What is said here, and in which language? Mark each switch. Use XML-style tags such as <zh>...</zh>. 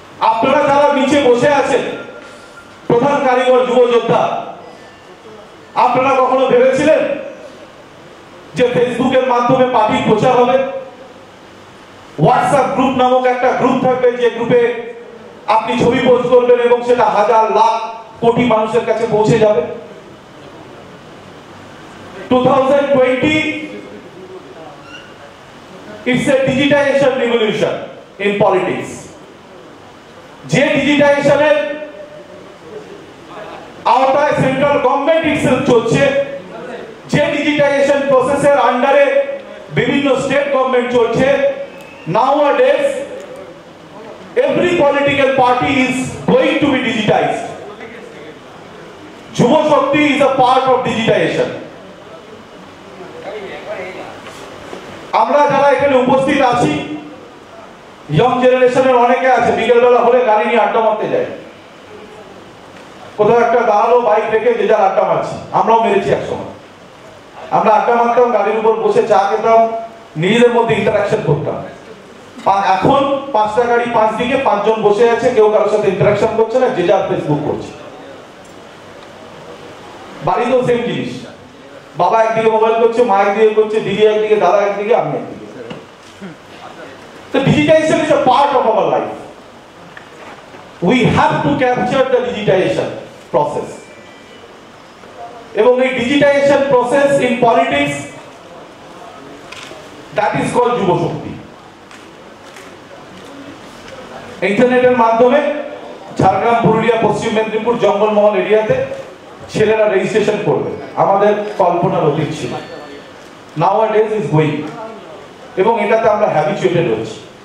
<bn>আপনারা যারা নিচে বসে আছেন, প্রধান কারিগর যুব যোদ্ধা, আপনারা কখনো ভেবেছিলেন যে ফেসবুকের মাধ্যমে পার্টির প্রচার হবে? হোয়াটসঅ্যাপ গ্রুপ নামক একটা গ্রুপ থাকবে, যে গ্রুপে আপনি ছবি পোস্ট করবেন এবং সেটা হাজার লাখ কোটি মানুষের কাছে পৌঁছে যাবে।</bn> <en>2020 it's a digitization revolution in politics.</en> <bn>যে ডিজিটাইজেশনের আওতায় সেন্ট্রাল গভর্নমেন্ট ইটসেলফ চলছে, যে ডিজিটাইজেশন প্রসেসের আন্ডারে বিভিন্ন স্টেট গভর্নমেন্ট চলছে,</bn> <en>nowadays every political party is going to be digitized. Yuva Shakti is a part of digitization.</en> <bn>আমরা যারা এখানে উপস্থিত আছি, ইয়ং জেনারেশনের অনেকে আছে বিকেলবেলা হলে গাড়ি নিয়ে আড্ডা মারতে যায়, কোথাও একটা দাঁড়ালো বাইক রেখে যে যার আড্ডা মারছে। আমরাও মেরেছি একসময়, আমরা আড্ডা মারতাম, গাড়ির উপর বসে চা খেতাম, নিজেদের মধ্যে ইন্টারাকশন করতাম। এখন 5টা গাড়ি 5 দিকে 5 জন বসে আছে, কেউ কারোর সাথে ইন্টারাকশন করছে না, যে যার ফেসবুক করছে। বাড়িতেও সেম জিনিস, বাবা একদিকে মোবাইল করছে, মা একদিকে করছে, দিদি একদিকে, দাদা একদিকে, আমি একদিকে।</bn> <en>So digitization is a part of our life. We have to capture the digitization process.</en> <bn>এবং এই</bn> <en>digitization process in politics, that is called Yuva Shakti.</en> <bn>ইন্টারনেটের মাধ্যমে ঝাড়গ্রাম, পুরুলিয়া, পশ্চিম মেদিনীপুর, জঙ্গলমহল এরিয়াতে ছেলেরা রেজিস্ট্রেশন করবে, আমাদের কল্পনার অতীত ছিল।</bn> <en>Nowadays is going,</en> <bn>এবং এটাতে আমরা হ্যাবিচুয়েটেড হচ্ছি।</bn>